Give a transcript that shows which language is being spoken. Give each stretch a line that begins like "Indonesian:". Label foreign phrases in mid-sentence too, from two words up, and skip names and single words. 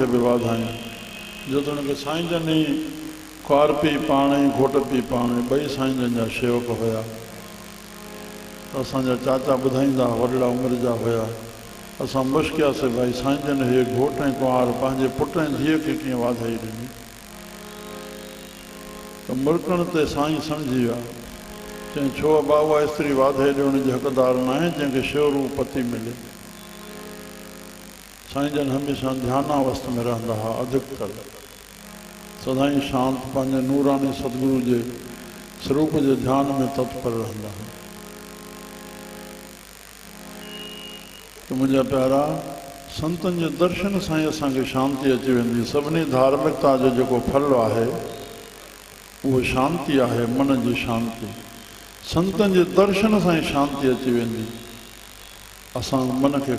Sindhi: बि वाधायूं जो त हुनखे साईं जन ई कुंवार पीउ पाण ई घोट पीउ पाण ॿई साईं जन जा शेवक हुया त असांजा चाचा ॿुधाईंदा वॾड़ा उमिरि जा हुया असां मुश्कियासीं भाई साईं जन हे घोट ऐं कुंवार पंहिंजे पुट ऐं धीअ खे कीअं वाधाई ॾिनी त मुड़कण ते साईं सम्झी विया चई छो बाबा स्त्री वाधाई ॾियण जी हक़दार न आहे जंहिंखे शिव रूप पति मिले साईं जन हमेशह ध्यानावस्थ में रहंदा हुआ अधिकतर सदाईं शांत पंहिंजे नूरानी सतगुरु जे स्वरूप जे ध्यान में तत्पर रहंदा हुआ त मुंहिंजा प्यारा संतनि जे दर्शन सां ई असांखे शांती अची वेंदी सभिनी धार्मिकता जो जेको फल आहे उहो शांती आहे मन जी शांती संतनि जे दर्शन सां ई शांती अची वेंदी असां मन खे